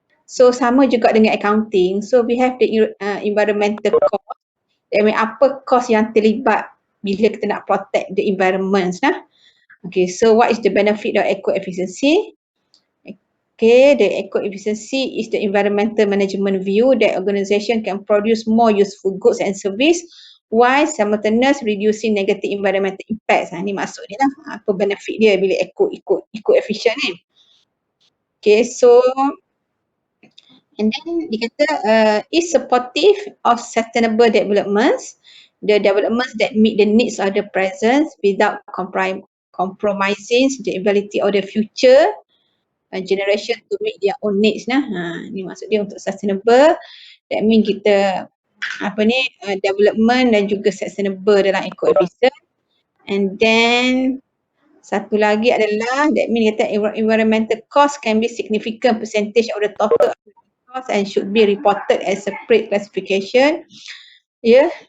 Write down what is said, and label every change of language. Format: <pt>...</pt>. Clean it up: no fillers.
<ms>So sama juga dengan accounting.</ms> <en>So we have the environmental cost. I mean,</en> <ms>apa cost yang terlibat bila kita nak protect the environment lah.</ms> <en>Okay, so what is the benefit of eco-efficiency? Okay, the eco-efficiency is the environmental management view that organisation can produce more useful goods and service while simultaneously reducing negative environmental impacts.</en> <ms>Ini maksud dia lah, apa benefit dia bila eco-efficient ni.</ms> <en>Okay, so and then</en> <ms>dia kata</ms> <en>is supportive of sustainable developments, the developments that meet the needs of the present without compromising the ability of the future generation to meet their own needs nah.</en> <ms>Ni maksud dia untuk sustainable.</ms> <en>That mean</en> <ms>kita development dan juga sustainable dalam eco-efficient.</ms> <en>And then</en> <ms>satu lagi adalah</ms> <en>that mean</en> <ms>kata</ms> <en>environmental cost can be significant percentage of the total cost and should be reported as separate classification. Ya.</en>